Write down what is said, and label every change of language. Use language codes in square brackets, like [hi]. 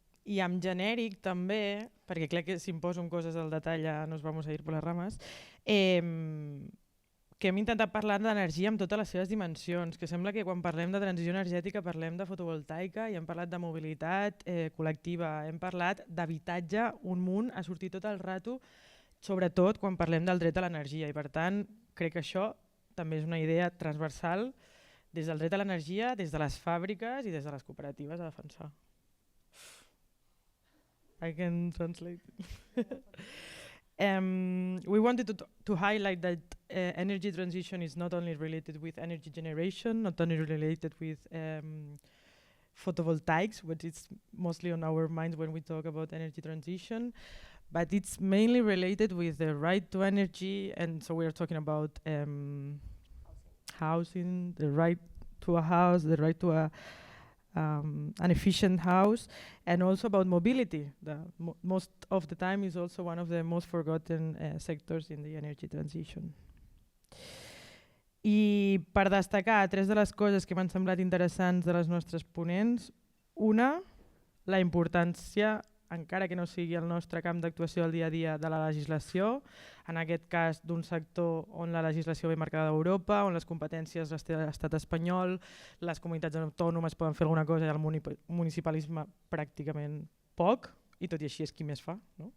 [ca] I en genèric també, perquè crec que si em poso en coses al detall ja [es] nos vamos a ir por las ramas, [ca] que hem intentat parlar d'energia amb totes les seves dimensions, que sembla que quan parlem de transició energètica parlem de fotovoltaica i hem parlat de mobilitat col·lectiva, hem parlat d'habitatge, un munt ha sortit tot el rato, sobretot quan parlem del dret a l'energia i per tant crec que això també és una idea transversal des del dret a l'energia, des de les fàbriques i des de les cooperatives a defensar. [en] I can translate. We wanted to highlight that energy transition is not only related with energy generation, not only related with photovoltaics, which is mostly on our minds when we talk about energy transition, but it's mainly related with the right to energy, and so we are talking about housing, the right to a house, the right to a an efficient house, and also about mobility. Most of the time is also one of the most forgotten sectors in the energy transition. [ca] I per destacar tres de les coses que m'han semblat interessants de les nostres ponents, una, la importància, encara que no sigui el nostre camp d'actuació del dia a dia, de la legislació, en aquest cas d'un sector on la legislació ve marcada d'Europa, on les competències les té l'estat espanyol, les comunitats autònomes poden fer alguna cosa i el municipalisme pràcticament poc, i tot i així és qui més fa. No?